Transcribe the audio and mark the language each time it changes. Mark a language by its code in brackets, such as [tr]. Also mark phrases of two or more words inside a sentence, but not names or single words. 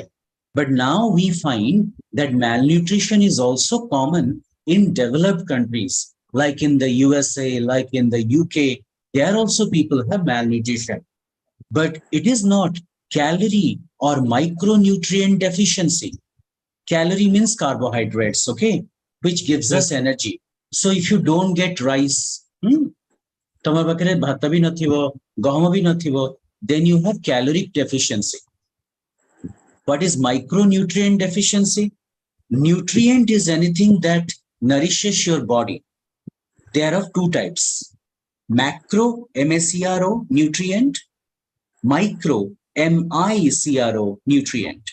[en] But now we find that malnutrition is also common in developed countries, like in the USA, like in the UK. There also people have malnutrition. But it is not calorie or micronutrient deficiency. Calorie means carbohydrates, okay, which gives us energy. So if you don't get rice, [or] ତମ ପାଖରେ ଭାତ ବି ନଥିବ, ଗହମ ବି ନଥିବ, [en] then you have caloric deficiency. What is micronutrient deficiency? Nutrient is anything that nourishes your body. There are two types: macro, M-A-C-R-O, nutrient; micro, M-I-C-R-O, nutrient.